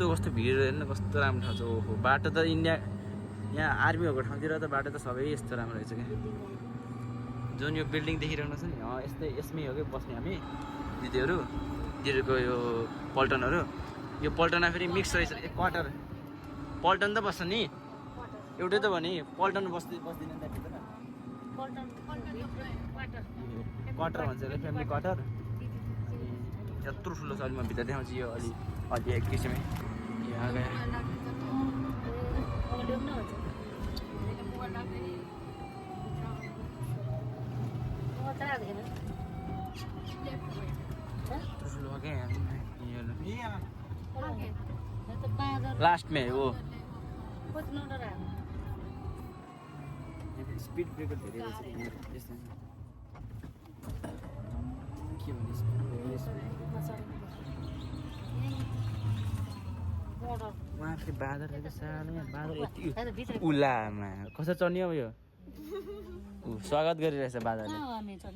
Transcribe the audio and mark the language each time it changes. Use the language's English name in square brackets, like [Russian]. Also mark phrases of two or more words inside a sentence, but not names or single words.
[Nepali] कस्तो भिड हेर्नु कस्तो राम्रो ठाउँ छ ओहो बाटो त इन्डिया यहाँ आर्मीहरूको ठाउँतिर त बाटो त सबै यस्तो राम्रो रहेछ क्या जुन यो बिल्डिङ देखिरहेको छ नि यस्तै यसमै हो कि बस्ने हामी दिदीहरूको यो पल्टनहरू यो पल्टनमा फेरि मिक्स रहेछ क्वार्टर पल्टन त बस्छ नि एउटै त भने पल्टन बस्दिनँ त्यहाँभित्र क्वार्टर भन्छ यसलाई [English] family quarter [Nepali] यत्रो ठुलो छ अलि म भित्र देखाउँछु यो अलि एक किसिमले यहाँ गएर [Hindi] लास्ट में वो [English] speed breaker [Nepali] धेरै रहेछ यस्तो के भन्ने वहाँ फेरि बाँदर रहेछ सानो बाँदर यति उलामा कसरी चढ्ने अब यो स्वागत गरिरहेछ बाँदरले हामी